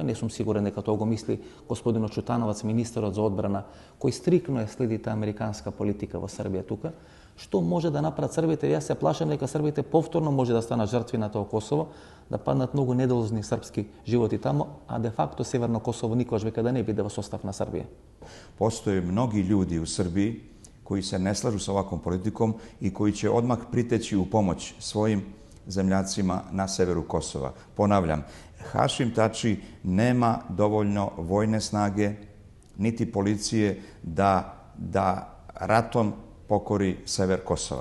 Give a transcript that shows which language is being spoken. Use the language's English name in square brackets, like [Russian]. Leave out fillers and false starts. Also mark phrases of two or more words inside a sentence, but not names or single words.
[Macedonian] Не сум сигурен дека тоа го мисли господин Чутановац, министерот за одбрана, кој стрикно ја следи таа американска политика во Србија тука. Што може да направат србите? Јас се плашам дека србите повторно може да станат жртви на тоа Косово, да паднат многу недолжни српски животи тамо, а де факто Северно Косово никош века да не биде во состав на Србија. [Serbian] Postoje mnogi ljudi u Srbiji koji se ne slažu sa ovakvom politikom i koji će odmah priteći u pomoć svojim zemljacima na severu Kosova. Ponavljam, Hašim Tači nema dovoljno vojne snage niti policije da ratom pokori sever Kosova.